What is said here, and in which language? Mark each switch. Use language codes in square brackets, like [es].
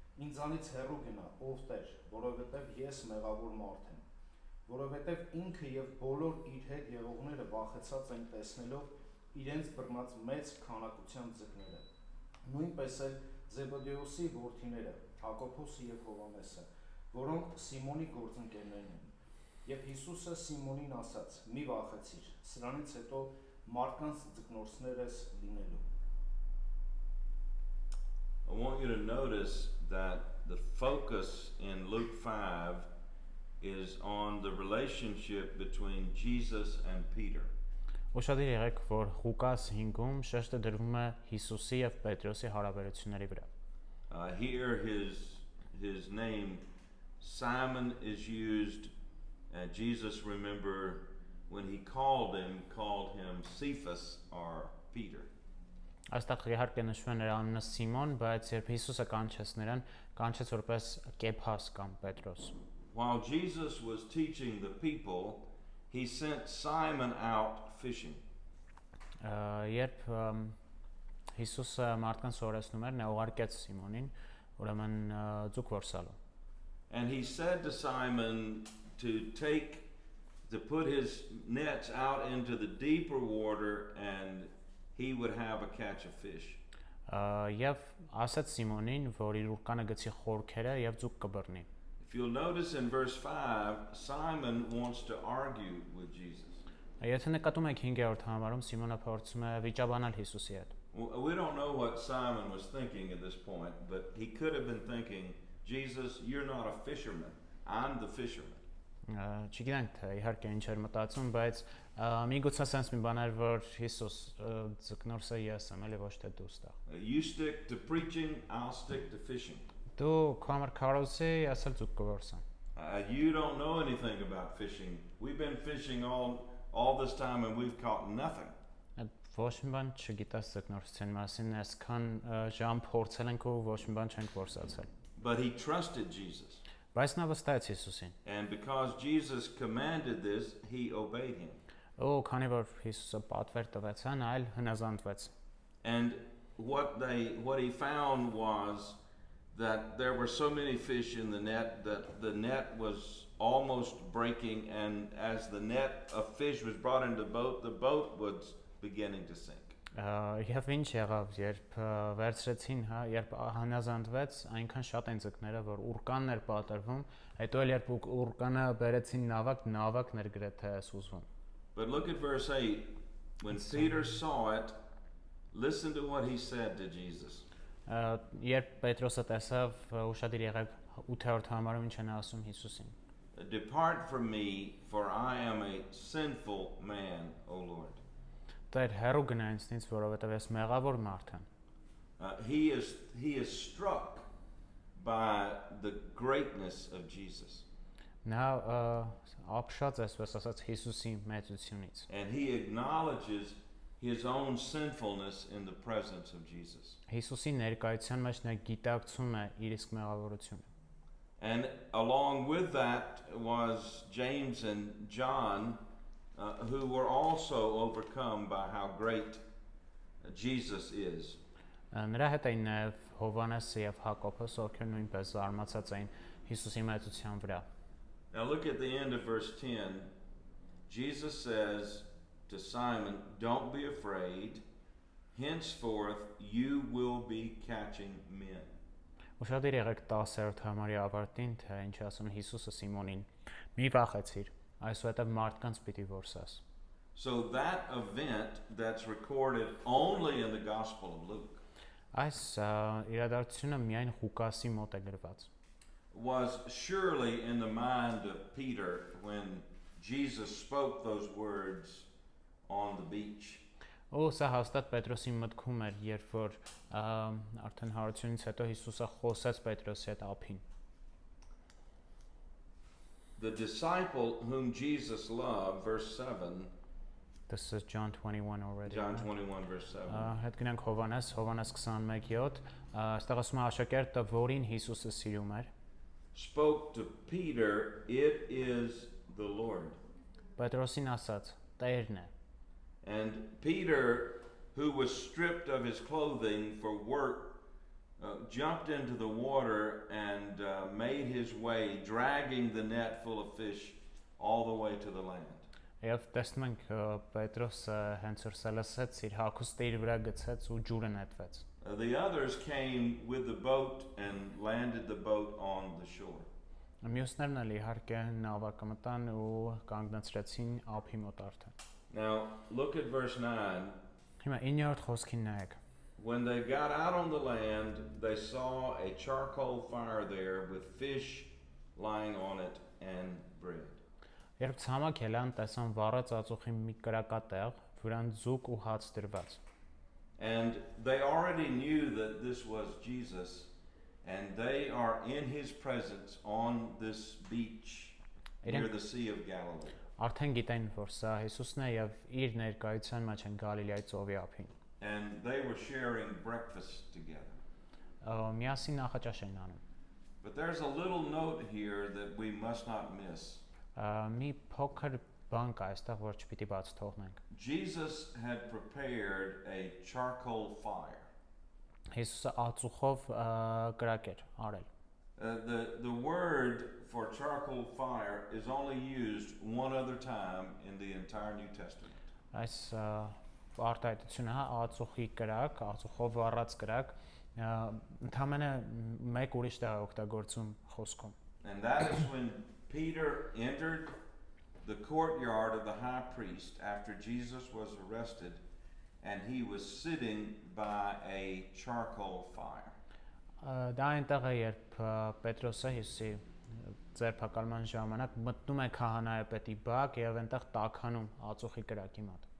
[hy] ինձանից հեռու գնա, ով Տեր, որովհետև ես մեղավոր մարդ եմ, որովհետև ինքը եւ բոլոր իր հետ եղողները վախեցած են տեսնելով իրենց բռնած մեծ քանակությամբ ձկները։ Նույնպես էլ Զեբեդեոսի որդիները, Հակոբոսը եւ Հովհաննեսը, որոնք Սիմոնի գործընկերներն են։ Եվ Հիսուսը Սիմոնին ասաց. մի վախեցիր, սրանից հետո մարդկանց ձկնորսներ ես լինելու։ [en] I want you to notice that the focus in Luke 5 is on the relationship between Jesus and Peter. [hy] Ուշադիր եղեք, որ Ղուկաս 5-ում շեշտը դրվում է Հիսուսի եւ Պետրոսի հարաբերությունների վրա։ [en] Here his name Simon is used, and Jesus, remember, when he called him Cephas or Peter. [hy] Այստեղ իհարկե նշվում է նրա անունը Սիմոն, բայց երբ Հիսուսը կանչեց նրան, կանչեց որպես Կեփաս կամ Պետրոս։ [en] While Jesus was teaching the people, he sent Simon out fishing. [hy] Երբ Հիսուսը մարդկանց սովորեցնում էր, նա ուղարկեց Սիմոնին, ուրեմն ձուկ որսալու։ [en] And he said to Simon to put his nets out into the deeper water, and he would have a catch of fish. [hy] Եվ ասաց Սիմոնին, որ իր ուրկանը գցի խորքերը եւ ձուկ կբռնի։ [en] If you'll notice in verse 5, Simon wants to argue with Jesus. [hy] Եթե նկատում եք 5-րդ համարում Սիմոնը փորձում է վիճաբանալ Հիսուսի հետ։ [en] We don't know what Simon was thinking at this point, but he could have been thinking, Jesus, you're not a fisherman. I'm the fisherman. [hy] Չգիտենք թե իհարկե ինչ էր մտածում, բայց միգուցե sense մի բան էր, որ Հիսուս ձկնորսը ես եմ, էլի ոչ թե դու ստեղ։ [en] You stick to preaching, I'll stick to fishing. [hy] Դու քո համար քարոզի, ես էլ ձուկ կորսամ։ [en] You don't know anything about fishing. We've been fishing all this time and we've caught nothing. [hy] Ոչ մի բան չգիտես ձկնորսության մասին, այսքան ժամ փորձել ենք ու ոչ մի բան չենք որսացել։ [en] But he trusted Jesus. [hy] Բայց նա վստահեց Հիսուսին։ [en] And because Jesus commanded this, he obeyed him. [hy] Ու քանի որ Հիսուսը պատվեր տվեց, նա այլ հնազանդվեց։ [en] And what he found was that there were so many fish in the net that the net was almost breaking, and as the net of fish was brought into the boat was beginning to sink. [hy] Եվ ինչ եղավ, երբ վերցրեցին, երբ հնազանդվեց, այնքան շատ են ձկները, որ ուրկանն էր պատրվում, հետո էլ երբ ուրկանը բերեցին նավակն էր գրեթե սուզվում։ [en] But look at verse 8. When Peter saw it, listen to what he said to Jesus. [hy] Երբ Պետրոսը տեսավ, ուշադիր եղեք 8-րդ համարում ինչ են ասում Հիսուսին։ [en] Depart from me, for I am a sinful man, O Lord. [hy] Տեր հեռու գնա ինձնից, որովհետև ես մեղավոր մարդ եմ։ [en] He is struck by the greatness of Jesus. [hy] Նա ապշած այսպես ասած Հիսուսի մեծությունից։ [en] And he acknowledges his own sinfulness in the presence of Jesus. [hy] Հիսուսի ներկայության մեջ նա գիտակցում է իր իսկ մեղավորությունը։ [en] And along with that was James and John, who were also overcome by how great Jesus is. [hy] Նրա հետ էին նաև Հովհաննեսը եւ Հակոբոս, ովքեր նույնպես զարմացած էին Հիսուսի մեծության վրա։ [en] Now look at the end of verse 10. Jesus says to Simon, "Don't be afraid. henceforth you will be catching men. [hy] Ուշադիր եղեք 10-րդ համարի ավարտին, թե ինչ ասում Հիսուսը Սիմոնին. մի վախեցիր, այսուհետև մարդկանց պիտի որսաս։ [en] So that event that's recorded only in the Gospel of Luke [hy] Այս իրադարձությունը միայն Ղուկասի մոտ է գրված։ [en] was surely in the mind of Peter when Jesus spoke those words on the beach. [hy] Ու սա հաստատ Պետրոսի մտքում էր, երբ որ արդեն հարությունից հետո Հիսուսը խոսեց Պետրոսի հետ ափին։ [en] The disciple whom Jesus loved, verse 7, This is John 21 already. John 21, verse 7. [hy] Հետ գնանք Հովանես 21:7, այստեղ ասում է աշակերտը, որին Հիսուսը սիրում էր, [en] Spoke to Peter, it is the Lord. [hy] Պետրոսին ասաց. Տերն է։ [en] And Peter, who was stripped of his clothing for work, jumped into the water and made his way, dragging the net full of fish all the way to the land. [hy] Եվ տեսնում ենք Պետրոսը հենց որ սա լսեց, իր հագուստը իր վրա գցեց ու ջուրը նետվեց։ [en] The others came with the boat and landed the boat on the shore. [hy] Մյուսներն էլ իհարկե նավակը մտան ու կանգնեցրեցին ափի մոտ արդեն։ [en] Now, look at verse 9. [hy] Հիմա 9-րդ խոսքին նայեք։ [en] When they got out on the land, they saw a charcoal fire there with fish lying on it and bread. [hy] Երբ ցամաք ելան, տեսան վառած ածուխի մի կրակատեղ, վրան ձուկ ու հաց դրված։ [en] And they already knew that this was Jesus, and they are in his presence on this beach near the Sea of Galilee. [hy] Արդեն գիտեն, որ սա Հիսուսն է եւ իր ներկայության մեջ են Գալիլեայի ծովի ափին։ [en] And they were sharing breakfast together. [hy] Միասին նախաճաշ են անում։ [en] But there's a little note here that we must not miss. [hy] Մի փոքր բան կա այստեղ, որ չպիտի բաց թողնենք։ [en] Jesus had prepared a charcoal fire. [hy] Հիսուսը ածուխով կրակ էր արել։ [en] The word for charcoal fire is only used one other time in the entire New Testament. [hy] Այս արտահայտությունը հա ածուխի կրակ, ածուխով վառած կրակ, ընդամենը մեկ ուրիշ տեղ է օգտագործում խոսքում։ [en] And that is when Peter entered the courtyard of the high priest after Jesus was arrested, and he was sitting by a charcoal fire. [hy] Դա այնտեղ է, երբ Պետրոսը Հիսուսի ձերբակալման ժամանակ մտնում է քահանայապետի բակ եւ այնտեղ տաքանում ածուխի կրակի մոտ։